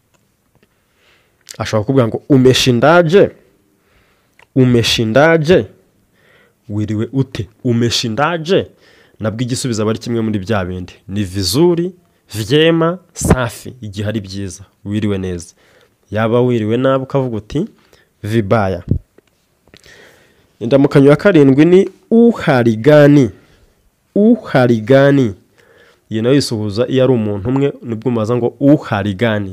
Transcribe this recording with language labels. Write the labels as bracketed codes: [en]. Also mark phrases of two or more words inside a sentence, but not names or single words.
[rw] Ashaka kuvuga ngo [sw] umeshindaje, umeshindaje, [rw] wiriwe ute, umeshindaje. Nabwo igisubiza bari kimwe muri bya bindi, [sw] ni vizuri, vyema, safi, [rw] igihe ari byiza, wiriwe neza. Yaba wiriwe nabi ukavuga uti vibaya. Indamukanyo ya 7 ni [sw] uharigani, uharigani. [rw] Iyi nayo yisuhuza iyo ari umuntu umwe, nibwo umaza ngo uharigani.